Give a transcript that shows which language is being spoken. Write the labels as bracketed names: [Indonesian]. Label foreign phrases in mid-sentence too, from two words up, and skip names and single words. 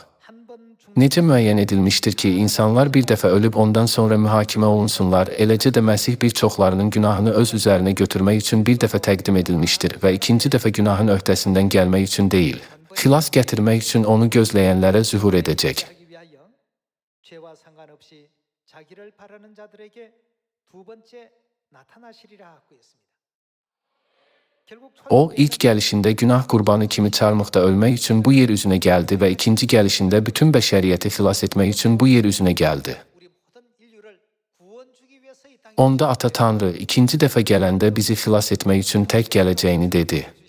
[Azerbaijani] Necə müəyyən edilmişdir ki, insanlar bir dəfə ölüb ondan sonra mühakimə olunsunlar, eləcə də Məsih bir çoxlarının günahını öz üzərinə götürmək üçün bir dəfə təqdim edilmişdir və ikinci dəfə günahın öhdəsindən gəlmək üçün deyil, xilas gətirmək üçün onu gözləyənlərə zühur edəcək. [Korean] 죄와 상관없이 자기를 바라는 자들에게 두 번째 나타나시리라 하고 있습니다. [Azerbaijani] O, ilk gəlişində günah qurbanı kimi çarmıqda ölmək üçün bu yer üzünə gəldi və ikinci gəlişində bütün bəşəriyyəti xilas etmək üçün bu yer üzünə gəldi. Onda Ata Tanrı ikinci dəfə gələndə bizi xilas etmək üçün tək gələcəyini dedi.